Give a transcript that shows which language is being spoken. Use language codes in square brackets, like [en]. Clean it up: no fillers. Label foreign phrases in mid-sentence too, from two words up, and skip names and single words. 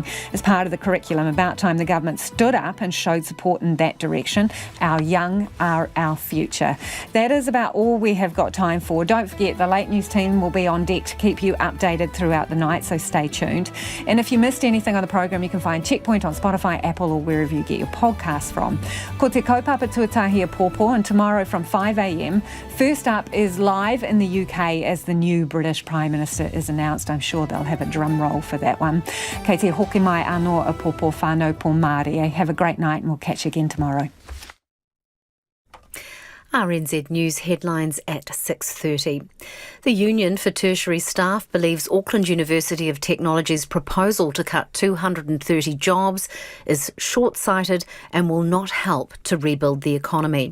[en] As part of the curriculum, about time the government stood up and showed support in that direction. Our young are our future. That is about all we have got time for. Don't forget, the late news team will be on deck to keep you updated throughout the night, so stay tuned. And if you missed anything on the program, you can find Checkpoint on Spotify, Apple or wherever you get your podcasts from. [mi] Ko te kaupapa tuatahi a pōpō, [en] and tomorrow from 5 a.m, first up is live in the UK as the new British Prime Minister is announced. I'm sure they'll have a drum roll for that one. [mi] Kei te hoki mai anō a pōpō whānau pō Māori. [en] Have a great night and we'll catch you again tomorrow. RNZ News headlines at 6:30. The Union for Tertiary Staff believes Auckland University of Technology's proposal to cut 230 jobs is short-sighted and will not help to rebuild the economy.